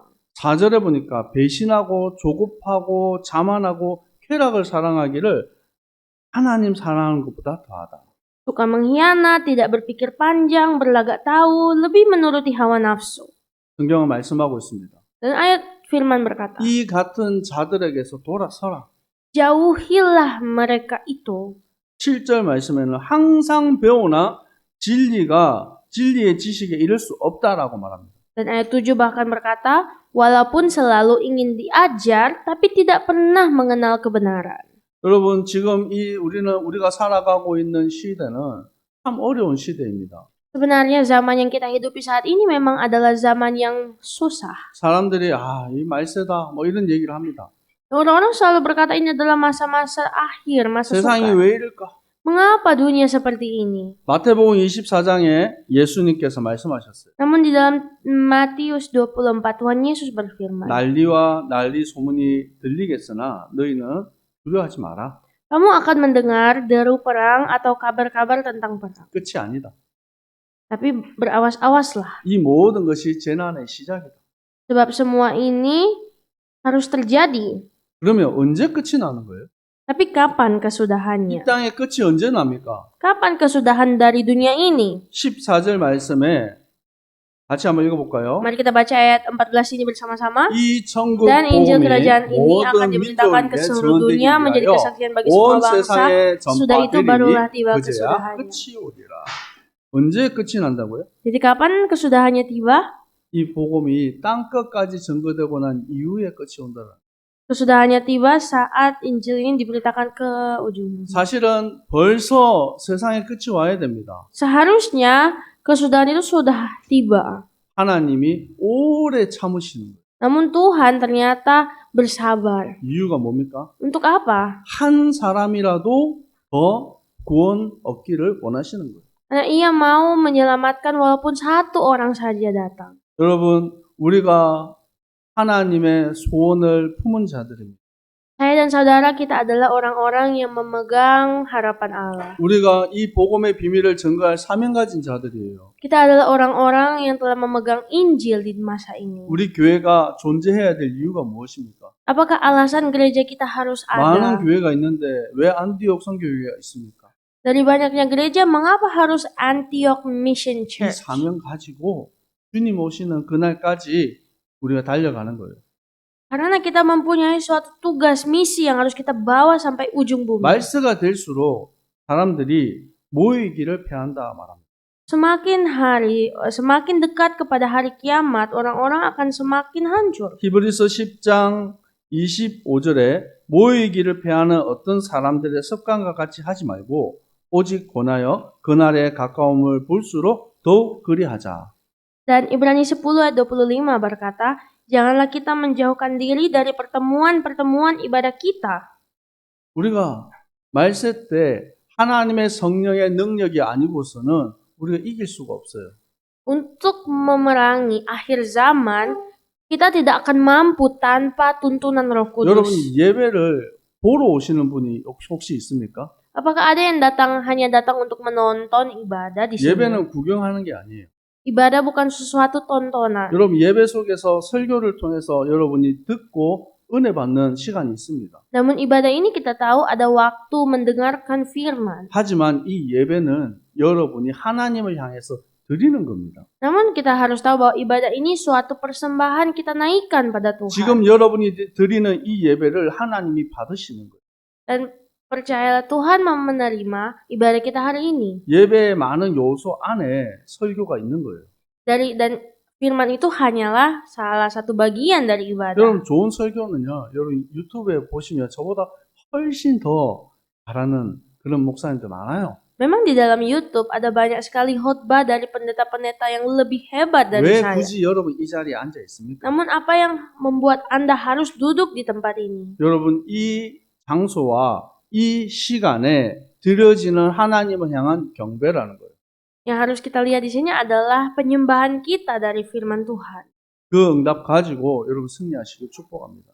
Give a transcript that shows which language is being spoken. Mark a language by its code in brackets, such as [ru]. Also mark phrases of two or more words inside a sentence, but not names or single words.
[ko] 4절에 보니까 배신하고 조급하고 자만하고 쾌락을 사랑하기를 하나님 사랑하는 것보다 더하다. [id] Suka mengkhianat, tidak berpikir panjang, berlagak tahu, lebih menuruti hawa nafsu. [ko] 성경은 말씀하고 있습니다. [id] Dan ayat firman berkata, [ko] 이 같은 자들에게서 돌아서라. [id] jauhilah mereka itu. [ko] 7절 말씀에는 항상 배우나 진리의 지식에 이를 수 없다라고 말합니다. [id] Dan ayat 7 bahkan berkata, walaupun selalu ingin diajar, tapi tidak pernah mengenal kebenaran. [ko] 여러분 지금 우리가 살아가고 있는 시대는 참 어려운 시대입니다. [id] Sebenarnya zaman yang kita hidupi saat ini memang adalah zaman yang susah. [ko] 사람들이 이 말세다 뭐 이런 얘기를 합니다. [id] Orang-orang selalu berkata ini adalah masa-masa akhir, masa [ko] 세상이 [id] sukar. [ko] 왜 이럴까? [id] Mengapa dunia seperti ini? [ko] 마태복음 24장에 예수님께서 말씀하셨어요. [id] Namun di dalam Matius 24 Tuhan Yesus berfirman, [ko] 난리와 난리 소문이 들리겠으나 너희는 두려워하지 마라. [id] kamu akan mendengar deru perang atau kabar-kabar tentang perang. [ko] 끝이 아니다. [id] Tapi berawas-awaslah. [ko] 이 모든 것이 재난의 시작이다. [id] Sebab semua ini harus terjadi. [ko] 그러면 언제 끝이 나는 거예요? [id] Tapi kapan [ko] 이 [id] kesudahannya? [ko] 땅의 끝이 언제 납니까? [id] Kapan kesudahan dari dunia ini? [ko] 14절 말씀에 같이 한번 읽어볼까요? [id] Mari kita baca ayat 14 ini bersama-sama. [ko] 이 천국 [id] Dan Injil [ko] 복음이 [id] kerajaan ini akan [ko] 모든 [id] diberitakan ke [ko] 민족에게 [id] seluruh dunia [ko] 전되기 [id] menjadi [ko] 위하여 [id] kesaksian bagi semua [ko] 온 [id] bangsa. [ko] 세상에 [id] Sudah itu barulah [ko] 전파되리니 [id] tiba [ko] 그제야 [id] kesudahannya. [ko] 끝이 오리라. 언제 끝이 난다고요? [id] Jadi kapan kesudahannya tiba? [ko] 이 복음이 땅 끝까지 전거되고 난 이후에 끝이 온다라. [id] Kesudahannya tiba saat Injil ini diberitakan ke ujung. [ko] 사실은 벌써 세상에 끝이 와야 됩니다. [id] Seharusnya kesudahan itu sudah tiba. [ko] 하나님이 오래 참으시는 거예요. [id] Namun Tuhan ternyata bersabar. [ko] 이유가 뭡니까? [id] Untuk apa? [ko] 한 사람이라도 더 구원 얻기를 원하시는 거예요. [id] Karena ia mau menyelamatkan walaupun satu orang saja datang. [ko] 여러분, 우리가 하나님의 소원을 품은 자들입니다. [id] Saya dan saudara kita adalah orang-orang yang memegang harapan Allah. [ko] 우리가 이 복음의 비밀을 전가할 사명 가진 자들이에요. [id] Kita adalah orang-orang yang telah memegang Injil di masa ini. [ko] 우리 교회가 존재해야 될 이유가 무엇입니까? [id] Apakah alasan gereja kita harus [ko] 많은 [id] ada? [ko] 교회가 있는데 왜 안디옥 선교회가 있습니까? [id] Dari banyaknya gereja, mengapa harus Antioch Mission [ko] 이 [id] Church? [ko] 사명 가지고 주님 오시는 그날까지 우리가 달려가는 거예요. [id] Karena kita mempunyai suatu tugas misi yang harus kita bawa sampai ujung bumi. [ko] 말세가 될수록 사람들이 모이기를 패한다 말합니다. [id] Semakin dekat kepada hari kiamat, orang-orang akan semakin hancur. [ko] 히브리서 10장 25절에 모이기를 패하는 어떤 사람들의 습관과 같이 하지 말고 오직 권하여 그날의 가까움을 볼수록 더욱 그리하자. [id] Dan Ibrani 10 ayat 25 berkata, janganlah kita menjauhkan diri dari pertemuan-pertemuan ibadah kita. [ko] 우리가 말세 때 하나님의 성령의 능력이 아니고서는 우리가 이길 수가 없어요. [id] Untuk memerangi akhir zaman, kita tidak akan mampu tanpa tuntunan Roh [ko] 여러분 [id] Kudus. [ko] 예배를 보러 오시는 분이 혹시 있습니까? [id] Apakah ada yang hanya datang untuk menonton ibadah di sini? [ko] 예배는 구경하는 게 아니에요. [id] Ibadah bukan sesuatu tontonan. [ko] 여러분 예배 속에서 설교를 통해서 여러분이 듣고 은혜 받는 시간이 있습니다. [id] Namun ibadah ini kita tahu ada waktu mendengarkan firman. [ko] 하지만 이 예배는 여러분이 하나님을 향해서 드리는 겁니다. [id] Namun kita harus tahu bahwa ibadah ini suatu persembahan kita naikkan pada Tuhan. [ko] 지금 여러분이 드리는 이 예배를 하나님이 받으시는 거예요. [id] Dan percayalah Tuhan mau menerima ibadah kita hari ini. [ko] 예배의 많은 요소 안에 설교가 있는 거예요. [id] Dan firman itu hanyalah salah satu bagian dari ibadah. [ko] 여러분 좋은 설교는요. 여러분 유튜브에 보시면 저보다 훨씬 더 잘하는 그런 목사님들 많아요. [id] Memang di dalam YouTube ada banyak sekali khotbah dari pendeta-pendeta yang lebih hebat dari [ko] 왜 [id] saya. [ko] 굳이 여러분 이 자리에 앉아 있습니까? [id] Namun apa yang membuat Anda harus duduk di tempat ini? [ko] 여러분 이 장소와 이 시간에 드려지는 하나님을 향한 경배라는 거예요. [id] Yang harus kita lihat di sini adalah penyembahan kita dari firman Tuhan. [ko] 그 응답 가지고 여러분 승리하시길 축복합니다.